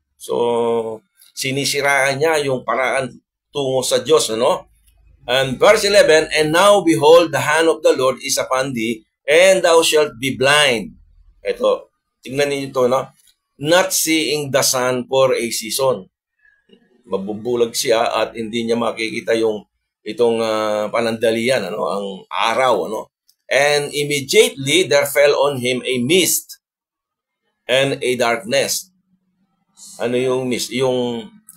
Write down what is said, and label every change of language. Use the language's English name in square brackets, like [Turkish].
[Filipino] So, sinisiraan niya yung paraan tungo sa Diyos, no? [English] And verse 11, and now behold, the hand of the Lord is upon thee, and thou shalt be blind. [Filipino] Ito, tingnan niyo ito, no? [English] Not seeing the sun for a season. [Filipino] Mabubulag siya at hindi niya makikita itong panandalian, ano, ang araw, ano. [English] And immediately there fell on him a mist and a darkness. [Filipino] Ano yung mist? Yung